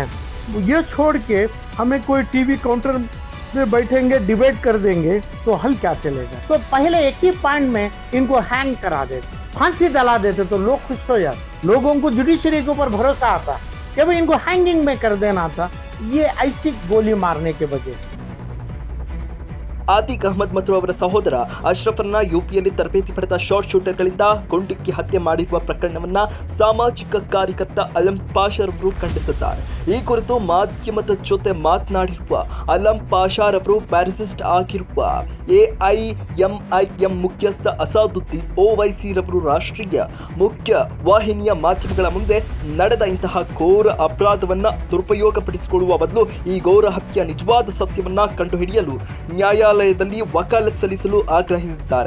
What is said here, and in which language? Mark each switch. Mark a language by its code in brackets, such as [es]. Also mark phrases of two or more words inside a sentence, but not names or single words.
[hi] ये छोड़ के हमें कोई टीवी काउंटर में बैठेंगे डिबेट कर देंगे तो हल क्या चलेगा। तो पहले एक ही पॉइंट में इनको हैंग करा देते, फांसी दिला देते तो लोग खुश हो जाते, लोगों को जुडिशरी के ऊपर भरोसा आता कि भाई इनको हैंगिंग में कर देना था, ये ऐसी गोली मारने के बजाय। [kn] ಆತೀಕ್ ಅಹಮದ್ ಮತ್ತು ಅವರ ಸಹೋದರ ಅಶ್ರಫ್ರನ್ನ ಯುಪಿಯಲ್ಲಿ ತರಬೇತಿ ಪಡೆದ ಶಾರ್ಟ್ ಶೂಟರ್ಗಳಿಂದ ಗುಂಡಿಕ್ಕಿ ಹತ್ಯೆ ಮಾಡಿರುವ ಪ್ರಕರಣವನ್ನ ಸಾಮಾಜಿಕ ಕಾರ್ಯಕರ್ತ ಅಲಂ ಪಾಷಾರವರು ಖಂಡಿಸಿದ್ದಾರೆ. ಈ ಕುರಿತು ಮಾಧ್ಯಮದ ಜೊತೆ ಮಾತನಾಡಿರುವ ಅಲಂ ಪಾಷಾರವರು ಪ್ಯಾರಿಸಿಸ್ಟ್ ಆಗಿರುವ ಎಐಎಂಐಎಂ ಮುಖ್ಯಸ್ಥ ಅಸಾದುದ್ದೀನ್ ಓವೈಸಿ ರವರು ರಾಷ್ಟ್ರೀಯ ಮುಖ್ಯ ವಾಹಿನಿಯ ಮಾಧ್ಯಮಗಳ ಮುಂದೆ ನಡೆದ ಇಂತಹ ಘೋರ ಅಪರಾಧವನ್ನ ದುರುಪಯೋಗಪಡಿಸಿಕೊಳ್ಳುವ ಬದಲು ಈ ಘೋರ ಹತ್ಯೆಯ ನಿಜವಾದ ಸತ್ಯವನ್ನ ಕಂಡುಹಿಡಿಯಲು ನ್ಯಾಯಾಲಯದಲ್ಲಿ ವಕಾಲತ್ ಸಲ್ಲಿಸಲು ಆಗ್ರಹಿಸಿದ್ದಾರೆ.